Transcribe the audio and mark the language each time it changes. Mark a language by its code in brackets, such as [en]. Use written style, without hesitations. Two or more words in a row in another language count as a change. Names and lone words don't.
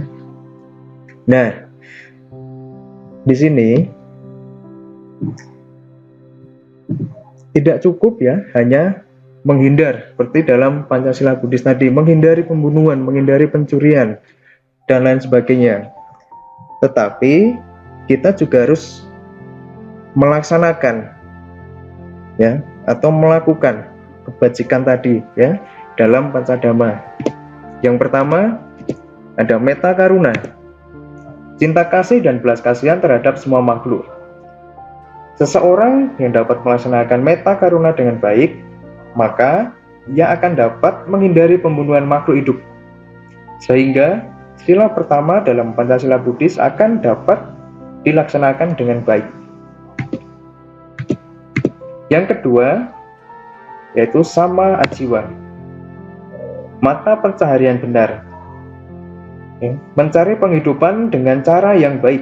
[id] Nah, di sini tidak cukup ya hanya menghindar seperti dalam Pancasila Buddhis tadi, menghindari pembunuhan, menghindari pencurian dan lain sebagainya. Tetapi kita juga harus melaksanakan ya atau melakukan kebajikan tadi ya dalam Panca Dhamma. Yang pertama ada [pi] metta karuna, [id] cinta kasih dan belas kasihan terhadap semua makhluk. Seseorang yang dapat melaksanakan [pi] metta karuna [id] dengan baik, maka ia akan dapat menghindari pembunuhan makhluk hidup. Sehingga sila pertama dalam Pancasila Buddhis akan dapat dilaksanakan dengan baik. Yang kedua yaitu [pi] sama ajiwa, [id] mata pencaharian benar, mencari penghidupan dengan cara yang baik.